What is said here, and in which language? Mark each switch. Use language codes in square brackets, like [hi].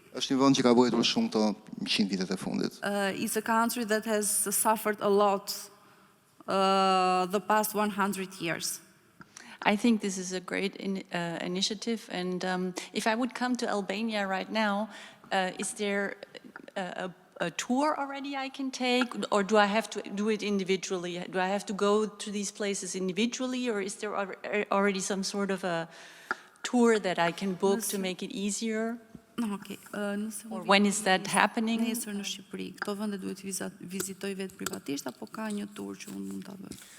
[sq] Është një vend që ka vuajtur shumë këto 100 vitet e fundit. [en] It's a country that has suffered a lot the past 100 years. I think this is a great initiative, and if I would come to Albania right now, is there a tour already I can take, or do I have to do it individually? Do I have to go to these places individually, or is there already some sort of a tour that I can book to make it easier? Ok, Or when is that happening? [sq] Nesër në Shqipëri, këto vende duhet vizitoj vetë privatisht apo ka një tur që unë mund ta bëj?